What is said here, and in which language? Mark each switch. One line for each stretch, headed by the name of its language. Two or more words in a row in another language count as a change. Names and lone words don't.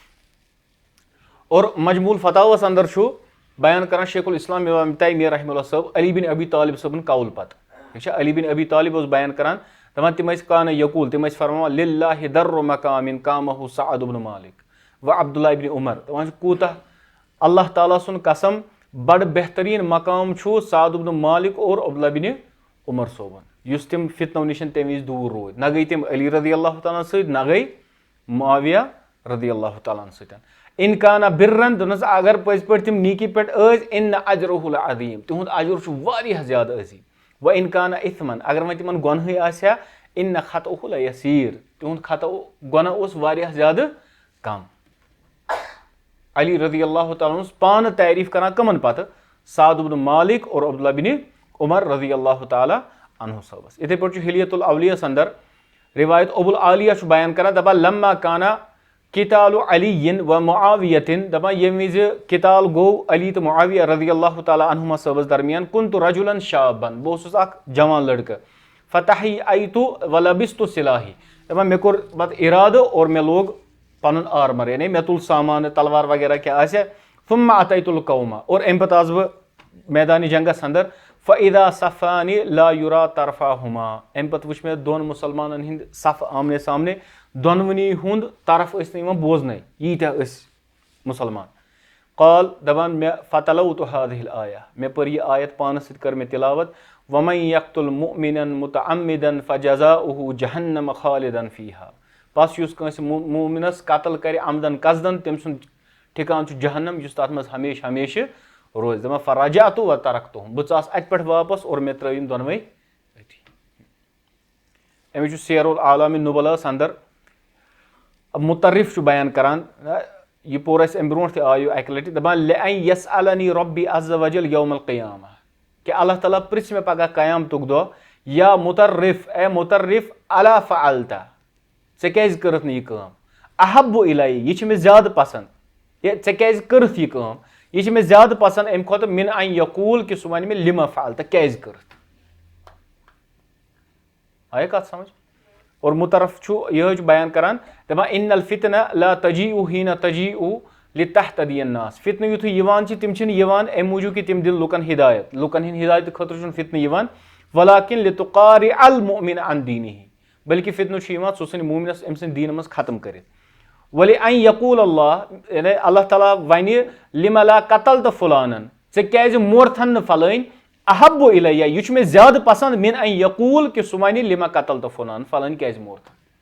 Kashmiri: اور مجموٗع الفتاوس اندر چھُ بیان کران شیخ الاسلام امام تیمیہ رحمہ اللہ صٲب علی بن ابی طالب صٲبُن قول پتہٕ ٹھیٖک چھا علی بن ابی طالب اوس بیان کران دپان تِم ٲسۍ کانہ یقوٗل تِم ٲسۍ فرماوان
Arabic: لِلّٰہِ دَرُّ مقامٍ قامَہُ
Kashmiri: سعد بن مالک و عبداللہ ابن عمر دپان چھِ کوٗتاہ اللہ تعالیٰ سُنٛد قسم بڑٕ بہتریٖن مقام چھُ سعد بن مالک اور عبداللہ بن عمر صٲبُن یُس تِم فِتنو نِش تمہِ وِزِ دوٗر روٗدۍ نہ گٔے تِم علی رضی اللہ تعالیٰ سۭتۍ نہ گٔے معاویہ رضی اللہ تعالیٰ سۭتۍ اِنکانہ بِرن دوٚپنس اگر پٔزۍ پٲٹھۍ تِم نیٖکی پٮ۪ٹھ ٲسۍ
Arabic: اِنّ اجرہُ لعظیٖم
Kashmiri: تِہُنٛد اجر چھُ واریاہ زیادٕ عظیٖم وۄنۍ اِنکانہ اِتھمن اگر وۄنۍ تِمن گۄنہٕے آسہِ ہا
Arabic: اِنّ خطہُ لیسیٖر
Kashmiri: تِہُنٛد خطا گۄناہ اوس واریاہ زیادٕ کم علی رضی اللہ تعالیٰ ہَس پانہٕ تعریٖف کران کٕمن پتہٕ سعد بن مالک اور عبداللہ بن عمر رضی اللہ تعالیٰ عنہ صٲبس یِتھٕے پٲٹھۍ چھُ حلیت الاولیس اندر رِوایت ابو العالیہ چھُ بیان کران دپان
Arabic: لما کانا کِتالُ علی و معاویتن
Kashmiri: دپان ییٚمہِ وِزِ کِتال گوٚو علی تہٕ معاویہ رضی اللہ تعالیٰ عنہُما صٲبس درمیان
Arabic: کُنتُ رجُلن شابن
Kashmiri: بہٕ اوسُس اکھ جوان لڑکہٕ
Arabic: فتحییتُ و لبستُ سِلاحی
Kashmiri: دپان مےٚ کوٚر پتہٕ اِرادٕ اور مےٚ لوگ پنُن آرمر یعنی مےٚ تُل سامان تلوار وغیرہ کیٛاہ آسہِ
Arabic: ثُمَّ اتیتُ القومہ
Kashmiri: اور امہِ پتہٕ آس بہٕ میدانِ جنگس اندر
Arabic: فاذا صفانِ لا یُرا طرفاہُما
Kashmiri: امہِ پتہٕ وٕچھ مےٚ دۄن مُسلمانن ہٕنٛدۍ صف آمنے سامنے دۄنوٕنی ہُنٛد طرف ٲسۍ نہٕ یِوان بوزنٕے ییٖتیاہ ٲسۍ مُسلمان قال دپان مےٚ
Arabic: فتلوتُ هذه الآیہ
Kashmiri: مےٚ پٔر یہِ آیت پانس سۭتۍ کٔر مےٚ تِلاوت
Arabic: وَمَن یقتُل مُؤمِنًا مُتعمِدًا فجزاؤہُ جہنم خالِدًا فیہا
Kashmiri: بس یُس کٲنٛسہِ مومِنس قتل کرِ عمدن قصدن تٔمۍ سُنٛد ٹھِکان چھُ جہنم یُس تتھ منٛز ہمیشہٕ ہمیشہٕ روزِ دپان
Arabic: فرجعتُ و ترکتُہُم
Kashmiri: بہٕ ژاس اتہِ پٮ۪ٹھ واپس اور مےٚ ترٲے یِم دۄنوے أتی أمِس چھُ سیر العالم النُبلاہس اندر مُترف چھُ بیان کران یہِ پوٚر اَسہِ امہِ برونٛٹھ تہِ آیہِ اکہِ لٹہِ دپان
Arabic: لِأَن یسألنی رۄبی عز وجل یوم القیامہ
Kashmiri: کہِ اللہ تعالیٰ پرژھِ مےٚ پگاہ قیامتُک دۄہ
Arabic: یا مُترف
Kashmiri: اے مُترف
Arabic: الا فعلتہ
Kashmiri: ژےٚ کیازِ کٔرٕتھ نہٕ یہِ کٲم
Arabic: احب الیہ
Kashmiri: یہِ چھِ مےٚ زیادٕ پسنٛد ہے ژےٚ کیازِ کٔرٕتھ یہِ کٲم یہِ چھِ مےٚ زیادٕ پسنٛد امہِ کھۄتہٕ
Arabic: مِن ان یقوٗل
Kashmiri: کہِ سُہ وَنہِ مےٚ
Arabic: لِما فعلتہ
Kashmiri: کیازِ کٔرٕتھ آیا کتھ سمجھ اور مُترف چھُ یِہوے چھُ بیان کران دپان
Arabic: اِن الفتنہ لا تجیٖء حیٖنہ تجیٖء لتہتدی الناس
Kashmiri: فِتنہٕ یِتھُے یِوان چھِ تِم چھِنہٕ یِوان امہِ موٗجوٗب کہِ تِم دِن لُکن ہِدایت لُکن ہِنٛدِ ہِدایتہٕ خٲطرٕ چھُنہٕ فِتنہٕ یِوان
Arabic: ولاکِن لتُقارِع المؤمِن عن دیٖنِہِ
Kashmiri: بلکہِ فِتنہٕ چھُ یِوان سُہ ژھٕنہِ مومِنس أمۍ سٕنٛدِ دیٖنہٕ منٛز ختم کٔرِتھ
Arabic: ولِأن یقوٗل اللہ
Kashmiri: یعنی اللہ تعالیٰ وَنہِ
Arabic: لِمَ لا قتلتَ فُلانن
Kashmiri: ژےٚ کیازِ مورتھن نہٕ فلٲنۍ
Arabic: احب الیہ
Kashmiri: یہِ چھُ مےٚ زیادٕ پسنٛد
Arabic: مِن ان یقوٗل
Kashmiri: کہِ سُہ وَنہِ
Arabic: لِما قتلتَ فُلان
Kashmiri: فلٲنۍ کیازِ مورتھن